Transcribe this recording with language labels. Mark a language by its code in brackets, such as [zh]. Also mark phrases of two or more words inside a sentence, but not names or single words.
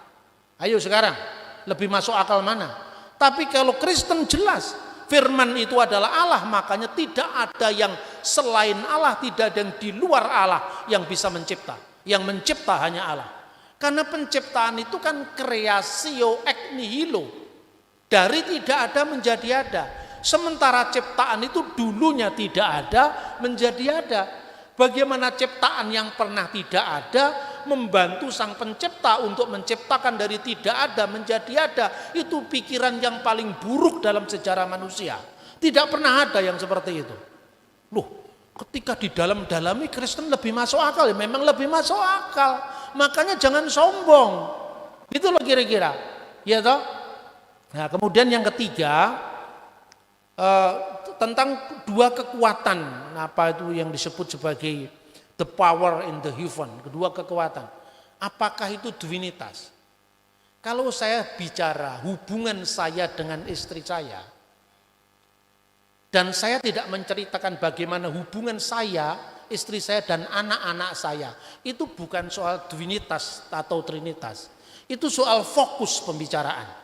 [id] Ayo sekarang, lebih masuk akal mana? Tapi kalau Kristen jelas, firman itu adalah Allah, makanya tidak ada yang selain Allah, tidak ada yang di luar Allah yang bisa mencipta. Yang mencipta hanya Allah. Karena penciptaan itu kan [la] creatio ex nihilo. [id] Dari tidak ada menjadi ada. Sementara ciptaan itu dulunya tidak ada menjadi ada. Bagaimana ciptaan yang pernah tidak ada membantu sang pencipta untuk menciptakan dari tidak ada menjadi ada. Itu pikiran yang paling buruk dalam sejarah manusia. Tidak pernah ada yang seperti itu. Loh, ketika di dalam-dalami Kristen lebih masuk akal, ya memang lebih masuk akal. Makanya jangan sombong. Itu loh kira-kira. Ya toh? Nah, kemudian yang ketiga, tentang dua kekuatan, apa itu yang disebut sebagai [en] the power in the heaven, [id] kedua kekuatan. Apakah itu divinitas? Kalau saya bicara hubungan saya dengan istri saya, dan saya tidak menceritakan bagaimana hubungan saya, istri saya dan anak-anak saya, itu bukan soal divinitas atau trinitas, itu soal fokus pembicaraan.